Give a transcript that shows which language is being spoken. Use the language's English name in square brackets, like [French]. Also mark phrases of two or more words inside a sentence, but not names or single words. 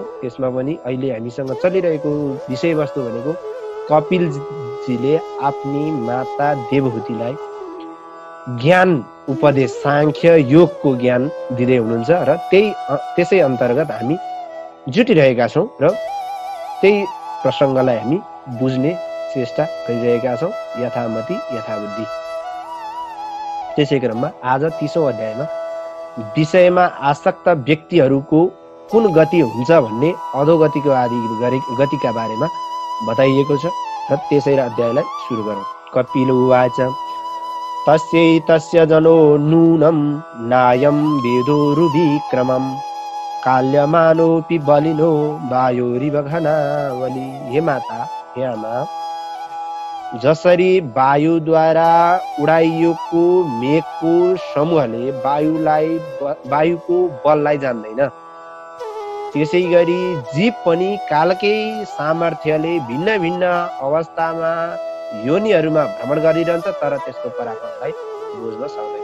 [Nepali] त्यसमा पनि अहिले हामीसँग चलिरहेको विषयवस्तु भनेको कपिलजीले आफ्नी माता देवहूतिलाई ज्ञान उपदेश सांख्य योगको ज्ञान दिँदै हुनुहुन्छ र त्यसै अन्तर्गत हामी जुटिरहेका छौँ र त्यही प्रसङ्गलाई हामी बुझ्ने चेष्टा गरिरहेका छौँ यथामति यथाबुद्धि। त्यसै क्रममा आज 30औं अध्यायमा विषयमा आसक्त व्यक्तिहरूको कुन गति हुन्छ भन्ने अधोगतिको आदि गतिका बारेमा बताइएको छ र त्यसै अध्यायलाई सुरु गरौँ। [Sanskrit] कपिल उवाच तस्यैतस्य जनो नूनं नायं वेदोरुविक्रमं काल्यमानोऽपि बलिनो वायोरिव घनावली। [Nepali] हे माता, हे आमा, जसरी वायुद्वारा उडाइएको मेघको समूहले वायुको बललाई जान्दैन, त्यसै गरी जीव पनि कालकै सामर्थ्यले भिन्न भिन्न अवस्थामा योनिहरूमा भ्रमण गरिरहन्छ तर त्यसको पराक्रमलाई बुझ्न सक्दैन।